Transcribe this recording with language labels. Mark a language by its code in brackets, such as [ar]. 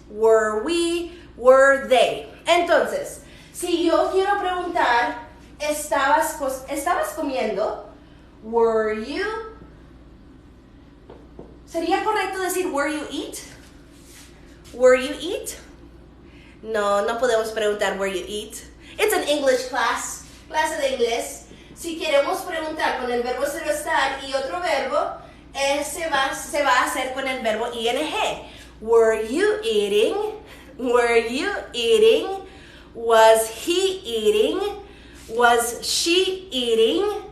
[en] Were we? Were they? [es] Entonces, si yo quiero preguntar, ¿estabas comiendo? [en] Were you? [es] ¿Sería correcto decir [en] were you eat? Were you eat? [es] No podemos preguntar [en] were you eat. It's an English class, [es] clase de inglés. Si queremos preguntar con el verbo ser o estar y otro verbo, se va a hacer con el verbo ing. [en] Were you eating? Were you eating? Was he eating? Was she eating?